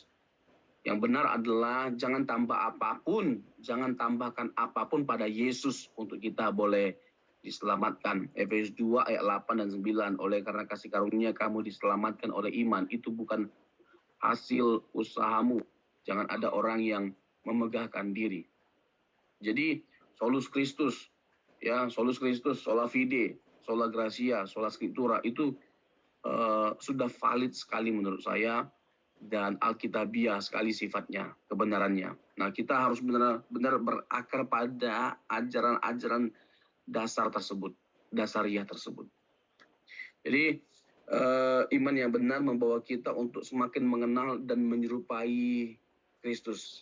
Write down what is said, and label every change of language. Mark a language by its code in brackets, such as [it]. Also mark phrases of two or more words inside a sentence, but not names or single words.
[id] Yang benar adalah jangan jangan tambahkan apapun pada Yesus untuk kita boleh diselamatkan. Efesus 2 ayat 8 dan 9. Oleh karena kasih karunia kamu diselamatkan oleh iman. Itu bukan hasil usahamu. Jangan ada orang yang memegahkan diri. Jadi [la] solus Christus, [id] ya, [la] solus Christus, sola fide, sola gratia, sola scriptura [id] itu sudah valid sekali menurut saya dan alkitabiah sekali sifatnya, kebenarannya. Nah, kita harus benar-benar berakar pada ajaran-ajaran dasar tersebut, dasariah tersebut. Jadi iman yang benar membawa kita untuk semakin mengenal dan menyerupai Kristus.